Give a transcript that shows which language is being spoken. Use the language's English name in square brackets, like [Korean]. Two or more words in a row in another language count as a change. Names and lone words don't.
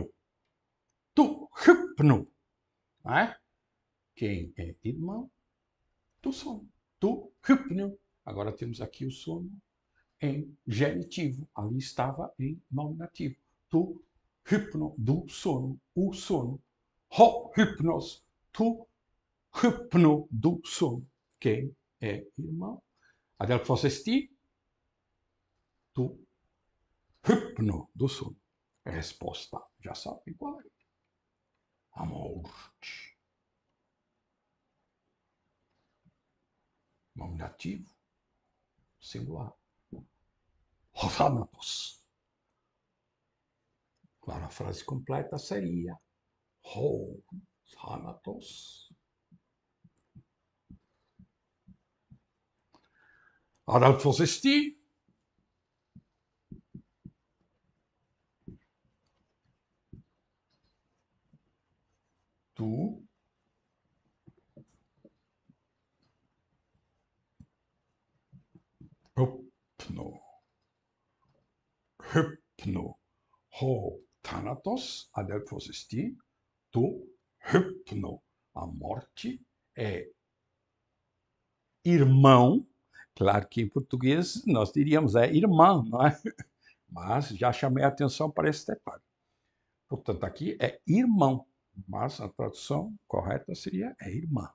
[Greek] Τοῦ ὕπνου. [Portuguese] Não é? Quem é irmão do sono. [Greek] Τοῦ ὕπνου. [Portuguese] Agora temos aqui o sono em genitivo. Ali estava em nominativo. [Greek] Τοῦ ὕπνου, [Portuguese] do sono, o sono. [Greek] Ὁ ὕπνος, τοῦ ὕπνου, [Portuguese] do sono. Quem é irmão? [Greek] Ἀδελφός ἐστι, τοῦ ὕπνου, [Portuguese] do sono. Resposta, já sabem qual é. A morte. Nominativo, singular. Thanatos. Claro, a frase completa seria Thanatos. [Greek] Ἀδελφός ἐστι, τοῦ ὕπνου. [Portuguese] Hypno. [Greek] Θάνατος, ἀδελφός ἐστι, τοῦ ὕπνου. [Portuguese] A morte é irmão. Claro que em português nós diríamos é irmã, não é? mas já chamei a atenção para esse detalhe. Portanto, aqui é irmão, mas a tradução correta seria é irmã.